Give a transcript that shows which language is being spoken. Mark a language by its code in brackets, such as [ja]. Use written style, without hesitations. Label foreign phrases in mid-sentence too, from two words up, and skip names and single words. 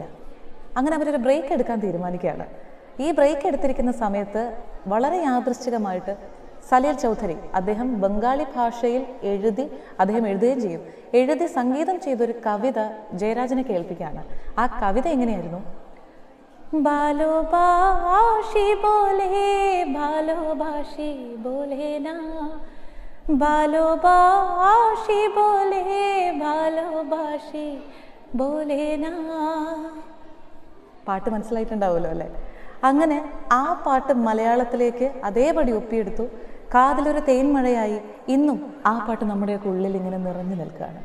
[ml] അങ്ങനെ അവരൊരു ബ്രേക്ക് എടുക്കാൻ തീരുമാനിക്കുകയാണ്. ഈ ബ്രേക്ക് എടുത്തിരിക്കുന്ന സമയത്ത് വളരെ യാദൃശ്ചികമായിട്ട് സലിൽ ചൗധരി അദ്ദേഹം ബംഗാളി ഭാഷയിൽ അദ്ദേഹം എഴുതുകയും ചെയ്യും. എഴുതി സംഗീതം ചെയ്തൊരു കവിത ജയരാജനെ കേൾപ്പിക്കുകയാണ്. ആ കവിത എങ്ങനെയായിരുന്നു? [bn] ভালোবাসি বলে ভালোবাসি বলে না, ভালোবাসি বলে ভালোবাসি বলে না. [ml] പാട്ട് മനസ്സിലായിട്ടുണ്ടാവുമല്ലോ അല്ലേ? അങ്ങനെ ആ പാട്ട് മലയാളത്തിലേക്ക് അതേപടി ഒപ്പിയെടുത്തു. കാതിലൊരു തേൻമഴയായി ഇന്നും ആ പാട്ട് നമ്മുടെയൊക്കെ ഉള്ളിൽ ഇങ്ങനെ നിറഞ്ഞു നിൽക്കുകയാണ്.